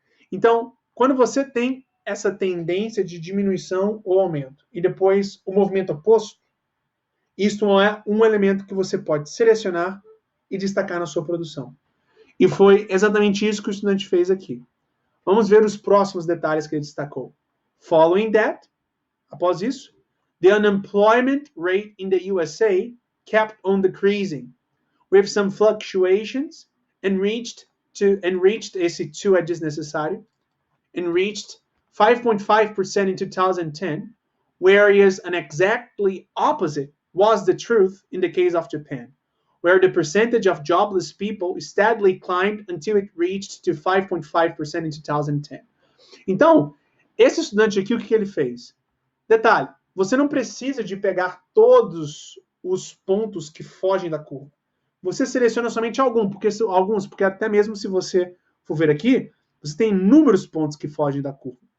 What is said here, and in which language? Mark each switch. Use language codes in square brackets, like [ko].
[pt] Então, quando você tem essa tendência de diminuição ou aumento, e depois o movimento oposto, isto não é um elemento que você pode selecionar e destacar na sua produção. E foi exatamente isso que o estudante fez aqui. Vamos ver os próximos detalhes que ele destacou. [en] Following that, [pt] após isso, [en] the unemployment rate in the USA kept on decreasing, with some fluctuations, and reached [pt] esse 2 é desnecessário, [en] and reached 5.5% in 2010, whereas an exactly opposite was the truth in the case of Japan, where the percentage of jobless people steadily climbed until it reached to 5.5% in 2010. [pt] Então, esse estudante aqui, o que ele fez? Detalhe, você não precisa de pegar todos os pontos que fogem da curva. Você seleciona somente alguns, porque até mesmo se você for ver aqui, você tem inúmeros pontos que fogem da curva.